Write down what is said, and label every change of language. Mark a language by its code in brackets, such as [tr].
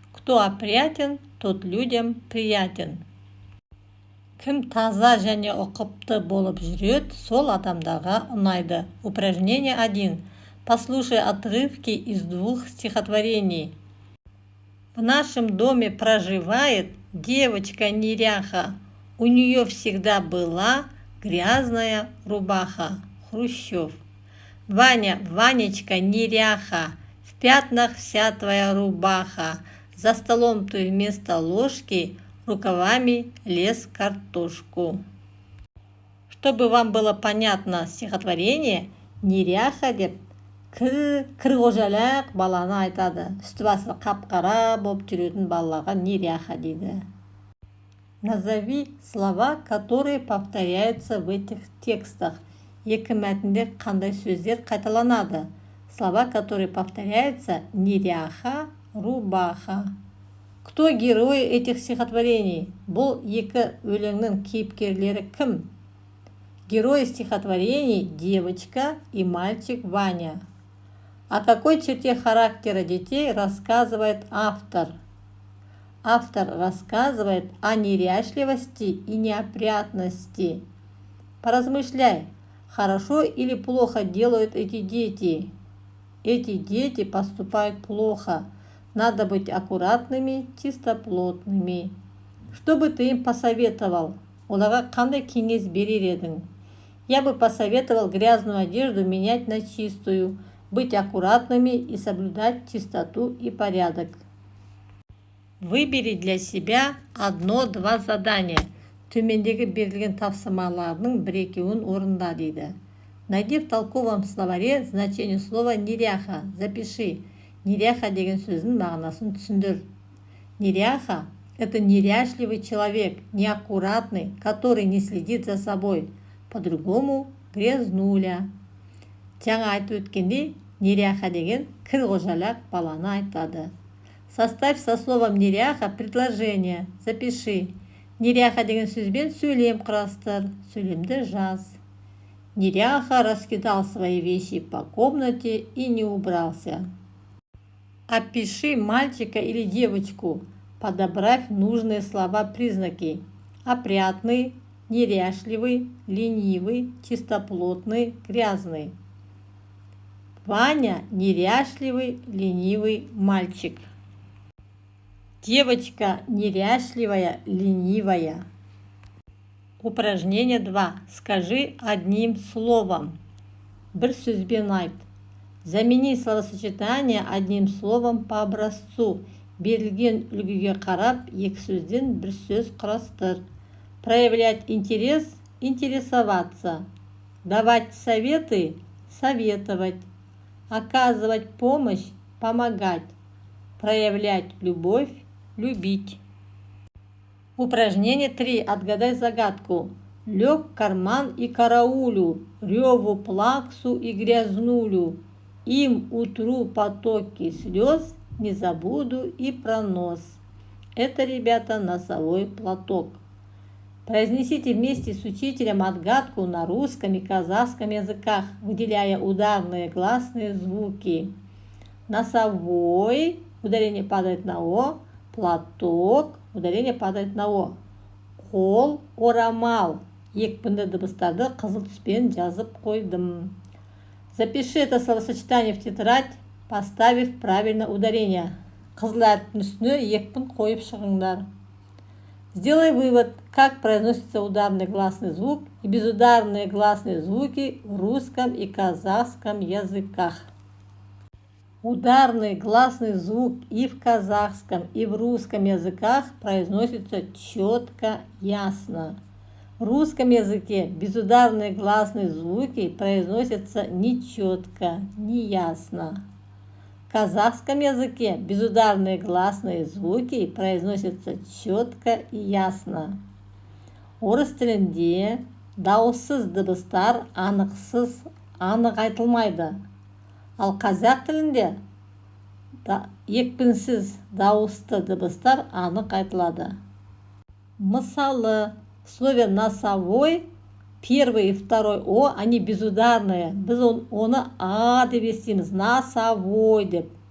[ru] Кто опрятен, тот людям приятен. [kk] Кім таза және ұқыпты болып жүреді, сол адамдарға ұнайды. [ru] Упражнение 1. Послушай отрывки из 2 стихотворений. В нашем доме проживает девочка-неряха. У нее всегда была грязная рубаха. Хрущев. Ваня, Ванечка, неряха, в пятнах вся твоя рубаха. За столом ты вместо ложки рукавами лез картошку. Чтобы вам было понятно стихотворение, неряха [kk] деп кір-қожалақ баланы айтады. Үсті басы қап-қара болып жүретін балаларға неряха дейді. [ru] Назови слова, которые повторяются в этих текстах. [kk] Екі мәтінде қандай сөздер қайталанады? [ru] Слова, которые повторяются: неряха, рубаха. Кто герои этих стихотворений? Бұл екі өлеңнің кейіпкерлері кім? Герои стихотворений – девочка и мальчик Ваня. О какой черте характера детей рассказывает автор? Автор рассказывает о неряшливости и неопрятности. Поразмышляй, хорошо или плохо делают эти дети? Эти дети поступают плохо. Надо быть аккуратными, чистоплотными. Что бы ты им посоветовал? [kk] Оларға қандай кеңес берер едің? [ru] Я бы посоветовал грязную одежду менять на чистую, быть аккуратными и соблюдать чистоту и порядок. Выбери для себя 1-2 задания. [kk] Төмендегі берілген тапсырмалардың бір-екеуін орында дейді. [ru] Найди в толковом словаре значение слова неряха. Запиши. [kk] Неряха деген сөздің мағынасын түсіндір. [ru] Неряха – это неряшливый человек, неаккуратный, который не следит за собой. По-другому грязнуля. [kk] Жаңа айтып өткенде, неряха деген кір-қожалақ баланы айтады. [ru] Составь со словом неряха предложение. Запиши. [kk] Неряха деген сөзбен сөйлем құрастыр. Сөйлемді жаз. [ru] Неряха раскидал свои вещи по комнате и не убрался. Опиши мальчика или девочку. Подобрав нужные слова-признаки. Опрятный, неряшливый, ленивый, чистоплотный, грязный. Ваня – неряшливый, ленивый мальчик. Девочка неряшливая, ленивая. Упражнение 2. Скажи одним словом. [kk] Бір сөзбен айт. [ru] Замени словосочетание одним словом по образцу. [kk] Берілген үлгіге қарап, екі сөзден бір сөз құрастыр. [ru] Проявлять интерес – интересоваться. Давать советы – советовать. Оказывать помощь – помогать. Проявлять любовь – любить. Упражнение 3. Отгадай загадку. Лег в карман и караулю, реву, плаксу и грязнулю. Им утру потоки слез, не забуду и пронос. Это, ребята, носовой платок. Произнесите вместе с учителем отгадку на русском и казахском языках, выделяя ударные гласные звуки. Носовой, ударение падает на О, платок, ударение падает на О. [kk] Қол, орамал. Екпінді дыбыстарды қызыл түспен жазып қойдым. [ru] Запиши это словосочетание в тетрадь, поставив правильно ударение. [kk] Қызыл әріптің үстіне екпін қойып шығыңдар. [ru] Сделай вывод, как произносится ударный гласный звук и безударные гласные звуки в русском и казахском языках. Ударный гласный звук и в казахском, и в русском языках произносится четко, ясно. В русском языке безударные гласные звуки произносятся нечетко, неясно. В казахском языке безударные гласные звуки произносятся четко и ясно. [kk] Орыс тілінде дауыссыз дыбыстар анықсыз, анық айтылмайды. Ал қазақ тілінде екпінсіз дауысты дыбыстар анық айтылады. [ru] Мысалы, в слове носовой первый и второй О, они безударные. [kk] Біз оны А деп естиміз, носовой деп.